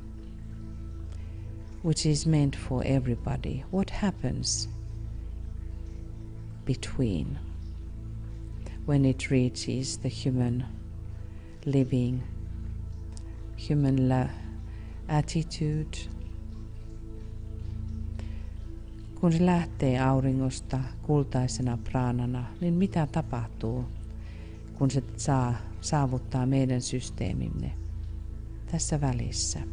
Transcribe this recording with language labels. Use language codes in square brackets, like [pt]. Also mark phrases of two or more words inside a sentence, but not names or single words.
[en] which is meant for everybody, what happens between when it reaches the human living, human attitude? [fi] Kun se lähtee auringosta kultaisena pranana, niin mitä tapahtuu, kun se saavuttaa meidän systeemimme tässä välissä?